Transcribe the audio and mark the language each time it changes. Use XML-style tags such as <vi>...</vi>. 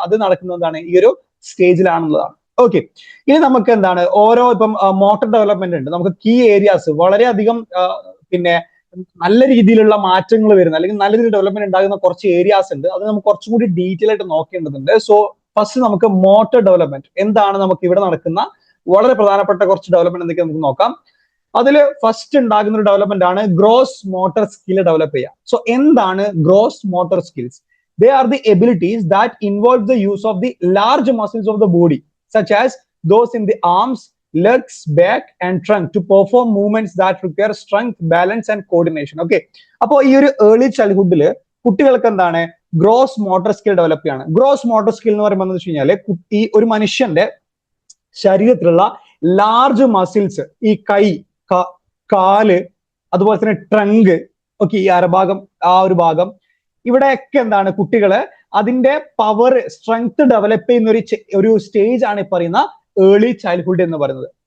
<ml>അത് നടക്കുന്നതാണ് ഈ ഒരു സ്റ്റേജിലാണെന്നുള്ളതാണ്. ഓക്കെ, ഇനി നമുക്ക് എന്താണ്, ഓരോ ഇപ്പം മോട്ടർ ഡെവലപ്മെന്റ് ഉണ്ട്, നമുക്ക് കീ ഏരിയാസ് വളരെയധികം പിന്നെ നല്ല രീതിയിലുള്ള മാറ്റങ്ങൾ വരുന്ന, അല്ലെങ്കിൽ നല്ല രീതിയിൽ ഡെവലപ്മെന്റ് ഉണ്ടാകുന്ന കുറച്ച് ഏരിയാസ് ഉണ്ട്. അത് നമുക്ക് കുറച്ചും കൂടി ഡീറ്റെയിൽ ആയിട്ട് നോക്കേണ്ടതുണ്ട്. സോ ഫസ്റ്റ് നമുക്ക് മോട്ടർ ഡെവലപ്മെന്റ് എന്താണ്, നമുക്ക് ഇവിടെ നടക്കുന്ന വളരെ പ്രധാനപ്പെട്ട കുറച്ച് ഡെവലപ്മെന്റ് എന്തൊക്കെ നമുക്ക് നോക്കാം. അതിൽ ഫസ്റ്റ് ഉണ്ടാകുന്ന ഒരു ഡെവലപ്മെന്റ് ആണ് ഗ്രോസ് മോട്ടർ സ്കിൽ ഡെവലപ്പ് ചെയ്യുക. സോ എന്താണ് gross motor skills?</ml> <en>They are the abilities that involve the use of the large muscles of the body such as those in the arms, legs, back and trunk to perform movements that require strength, balance and coordination.</en> <ml>Okay, അപ്പോൾ ഈ ഒരു early ചൈൽഡ്ഹുഡിൽ കുട്ടികൾക്ക് എന്താണ്, gross motor skill develop ചെയ്യാണ്. Gross motor skill എന്ന് പറയുമ്പോൾ എന്ന് വെച്ച് കഴിഞ്ഞാൽ ഈ ഒരു മനുഷ്യന്റെ ശരീരത്തിലുള്ള ലാർജ് മസിൽസ്, ഈ കൈ, കാല്, അതുപോലെ തന്നെ ട്രങ്ക്, ഓക്കെ, ഈ അരഭാഗം, ആ ഒരു ഭാഗം, ഇവിടെയൊക്കെ എന്താണ് കുട്ടികള് അതിന്റെ പവർ, സ്ട്രെങ്ത് ഡെവലപ്പ് ചെയ്യുന്ന ഒരു സ്റ്റേജ് ആണ് ഈ പറയുന്ന ഏർലി ചൈൽഡ്ഹുഡ് എന്ന് പറയുന്നത്.</ml>